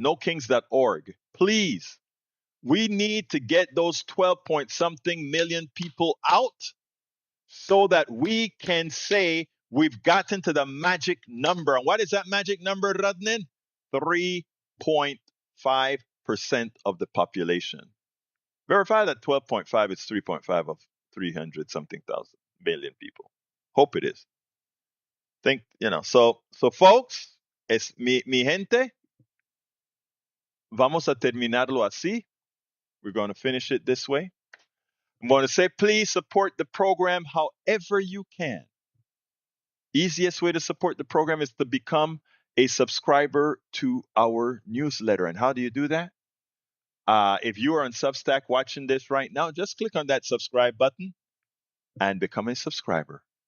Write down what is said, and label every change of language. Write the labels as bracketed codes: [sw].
[en] NoKings.org. Please. We need to get those 12 point something million people out so that we can say we've gotten to the magic number. And what is that magic number, Radnin? 3.5% of the population. Verify that 12.5 is 3.5 of 300 something thousand million people. Hope it is. So folks, [es] es mi gente, vamos a terminarlo así. [en] We're going to finish it this way. I'm going to say, please support the program however you can. Easiest way to support the program is to become a subscriber to our newsletter. And how do you do that? If you are on Substack watching this right now, just click on that subscribe button and become a subscriber.